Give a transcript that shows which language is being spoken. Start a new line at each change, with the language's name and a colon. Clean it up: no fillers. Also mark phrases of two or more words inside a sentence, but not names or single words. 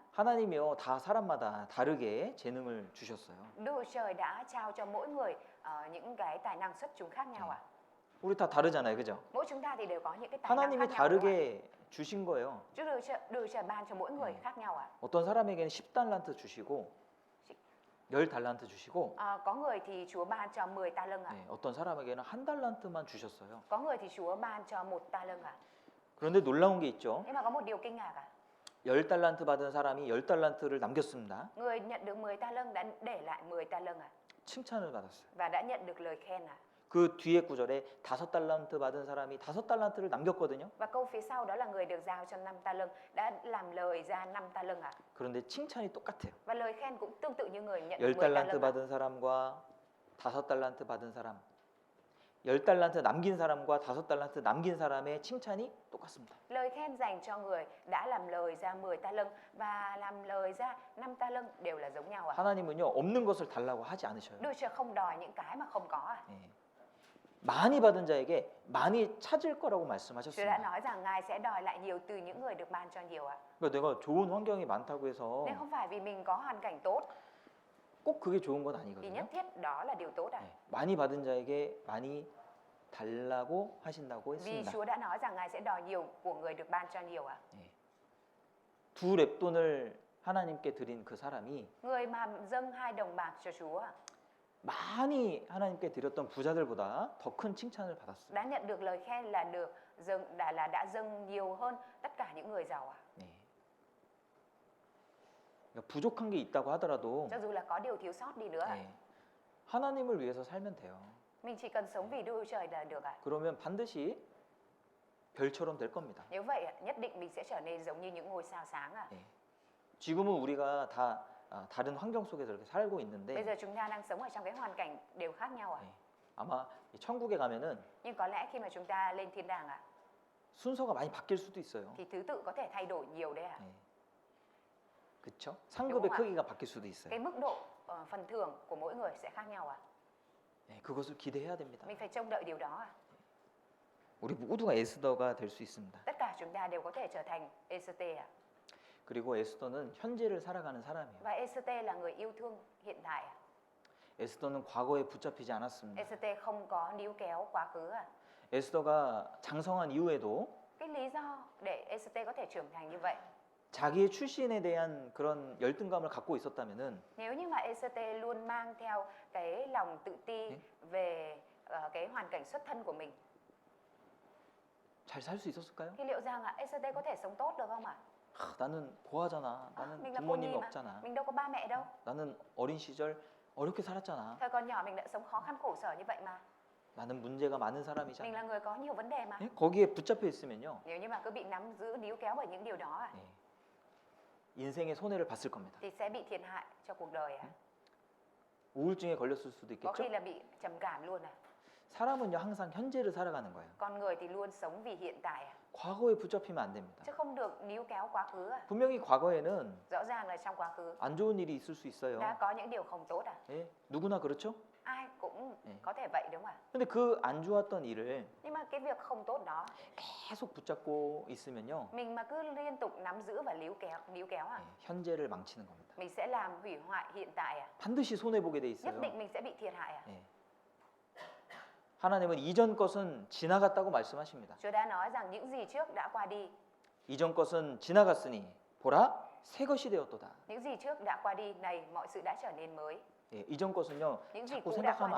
Korean: 하나님이요 다 사람마다 다르게 재능을 주셨어요.
Vietnamese: Đức Trời đã trao cho mỗi người những cái tài năng xuất chúng khác nhau ạ.
Korean: 우리 다 다르잖아요, 그죠?
Vietnamese: Mỗi chúng ta thì đều có những cái tài năng
Korean: 하나님이
Vietnamese: khác nhau. Đúng không ạ?
Korean: 다르게 주신 거예요.
Vietnamese: Chứ Đức Trời ban cho mỗi người khác nhau ạ.
Korean: 어떤 사람에게는 10달란트 주시고 10달란트 주시고
Vietnamese: Có người thì Chúa ban cho 10 ta lân ạ.
Korean: 네, 어떤 사람에게는 한 달란트만 주셨어요.
Vietnamese: Có người thì Chúa ban cho 1 ta lân ạ.
Korean: 그런데 놀라운 게 있죠.
Vietnamese: Nhưng mà có một điều kinh ngạc ạ.
Korean: 10달란트 받은 사람이 10달란트를 남겼습니다.
Vietnamese: Người nhận được 10 ta lân đã để lại 10 ta lân ạ.
Korean: 칭찬을 받았어요.
Vietnamese: Và đã nhận được lời khen ạ.
Korean: 그 뒤에 구절에 5달란트 받은 사람이 5달란트를 남겼거든요.
Vietnamese: Và câu phía sau đó là người được giao cho 5 ta lân đã làm lời ra 5 ta lân ạ.
Korean: 그런데 칭찬이 똑같아요.
Vietnamese: Và lời khen cũng tương tự như người nhận 10 ta
Korean: 10달란트
Vietnamese: lân ạ.
Korean: 받은 사람과 5달란트 받은 사람 10달란트 남긴 사람과 5달란트 남긴 사람의 칭찬이 똑같습니다.
Vietnamese: Lời khen dành cho người đã làm lời ra 10 ta lân và làm lời ra 5 ta lân đều là giống nhau ạ.
Korean: 하나님은요 없는 것을 달라고 하지 않으셔요.
Vietnamese: Đức Trời không đòi những cái mà không có ạ.
Korean: 예. 많이 받은 자에게 많이 찾을 거라고
Vietnamese: Chúa đã
Korean: 말씀하셨습니다.
Vietnamese: nói rằng Ngài sẽ đòi lại nhiều từ những người được ban cho nhiều ạ.
Korean: 그러니까 내가 좋은 환경이 많다고 해서
Vietnamese: Nên không phải vì mình có hoàn cảnh tốt
Korean: 꼭 그게 좋은 건
Vietnamese: thì
Korean: 아니거든요.
Vietnamese: nhất thiết đó là điều tốt ạ.
Korean: 예. 많이 받은 자에게 많이 달라고 하신다고
Vietnamese: Vì
Korean: 했습니다.
Vietnamese: Chúa đã nói rằng Ngài sẽ đòi nhiều của người được ban cho nhiều ạ.
Korean: 예. 두 렙돈을 하나님께 드린 그 사람이
Vietnamese: Người mà dâng 2 đồng bạc cho Chúa ạ,
Korean: 많이 하나님께 드렸던 부자들보다 더 큰 칭찬을 받았어요.
Vietnamese: đã nhận được lời khen là được dâng đã dâng nhiều hơn tất cả những người giàu ạ.
Korean: 네. 그러니까 부족한 게 있다고 하더라도
Vietnamese: Cho dù là có điều thiếu sót đi nữa ạ,
Korean: 네. 하나님을 위해서 살면 돼요.
Vietnamese: mình chỉ cần sống vì Đức Trời là được ạ.
Korean: 그러면 반드시 별처럼 될 겁니다.
Vietnamese: Nếu vậy ạ, nhất định mình sẽ trở nên giống như những ngôi sao sáng ạ.
Korean: 네. 지금은 우리가 다 다른 환경 속에서 이렇게 살고
Vietnamese: Bây
Korean: 있는데
Vietnamese: giờ chúng ta đang sống ở trong cái hoàn cảnh đều khác nhau ạ.
Korean: 네. 아마 이 천국에 가면은
Vietnamese: Nhưng có lẽ khi mà chúng ta lên thiên đàng ạ,
Korean: 순서가 많이 바뀔 수도 있어요.
Vietnamese: thì thứ tự có thể thay đổi nhiều đấy ạ.
Korean: 네. 그렇죠? 상급의
Vietnamese: đúng ạ.
Korean: 크기가 바뀔 수도 있어요.
Vietnamese: Cái mức độ phần thưởng của mỗi người sẽ khác nhau ạ.
Korean: 네, 그것을 기대해야 됩니다.
Vietnamese: Mình phải trông đợi điều đó ạ.
Korean: 우리 모두가 에스더가 될 수 있습니다.
Vietnamese: Tất cả chúng ta đều có thể trở thành Ê-sê-tê ạ.
Korean: 그리고 에스더는 현재를 살아가는 사람이에요.
Vietnamese: Và Ê-sê-tê là người yêu thương hiện tại ạ.
Korean: 에스더는 과거에 붙잡히지 않았습니다.
Vietnamese: Ê-sê-tê không có níu kéo quá khứ ạ.
Korean: 에스더가 장성한 이후에도
Vietnamese: Cái lý do để Ê-sê-tê có thể trưởng thành như vậy,
Korean: 자기의 출신에 대한 그런 열등감을 갖고 있었다면은
Vietnamese: nếu như mà Ê-sê-tê luôn mang theo cái lòng tự ti về cái hoàn cảnh xuất thân của mình,
Korean: 잘 살 수 있었을까요?
Vietnamese: thì liệu rằng Ê-sê-tê có thể sống tốt được không ạ?
Korean: 나는 고아잖아. 나는
Vietnamese: Mình là cô
Korean: 부모님이
Vietnamese: nhi mà,
Korean: 없잖아.
Vietnamese: mình đâu có ba mẹ đâu.
Korean: 나는 어린 시절 어렵게 살았잖아.
Vietnamese: Thời còn nhỏ mình đã sống khó khăn khổ sở như vậy mà.
Korean: 나는 문제가 많은
Vietnamese: Mình
Korean: 사람이잖아.
Vietnamese: là người có nhiều vấn đề mà.
Korean: 예? 거기에 붙잡혀 있으면요.
Vietnamese: Nếu như mà cứ bị nắm giữ níu kéo bởi những điều đó ạ,
Korean: 예. 인생의 손해를 봤을 겁니다.
Vietnamese: thì sẽ bị thiệt hại cho cuộc đời ạ.
Korean: 우울증에 걸렸을 수도
Vietnamese: Có khi
Korean: 있겠죠?
Vietnamese: là bị trầm cảm luôn ạ.
Korean: 사람은요 항상 현재를 살아가는 거예요.
Vietnamese: Con người thì luôn sống vì hiện tại ạ,
Korean: 과거에 붙잡히면 안 됩니다.
Vietnamese: chứ không được níu kéo quá khứ ạ.
Korean: 분명히 과거에는
Vietnamese: Rõ ràng là trong quá khứ
Korean: 안 좋은 일이 있을 수 있어요.
Vietnamese: đã có những điều không tốt ạ.
Korean: 예? 누구나 그렇죠?
Vietnamese: Ai cũng
Korean: 네.
Vietnamese: có thể vậy đúng không ạ?
Korean: 근데 그 안 좋았던 일을
Vietnamese: Nhưng mà cái việc không tốt đó,
Korean: 계속 붙잡고 있으면요.
Vietnamese: mình mà cứ liên tục nắm giữ và níu kéo ạ,
Korean: 예, 현재를 망치는 겁니다.
Vietnamese: mình sẽ làm hủy hoại hiện tại ạ.
Korean: 반드시 손해 보게 돼
Vietnamese: Nhất
Korean: 있어요.
Vietnamese: định mình sẽ bị thiệt hại ạ.
Korean: 예. 하나님은 이전 것은 지나갔다고 말씀하십니다.
Vietnamese: Chúa đã nói rằng những gì trước đã qua đi,
Korean: 이전 것은 지나갔으니 보라 새 것이 되었도다.
Vietnamese: Những gì trước đã qua đi, này mọi sự đã trở nên mới.
Korean: 예, 이전 것은요
Vietnamese: Những gì
Korean: 자꾸
Vietnamese: cũ đã qua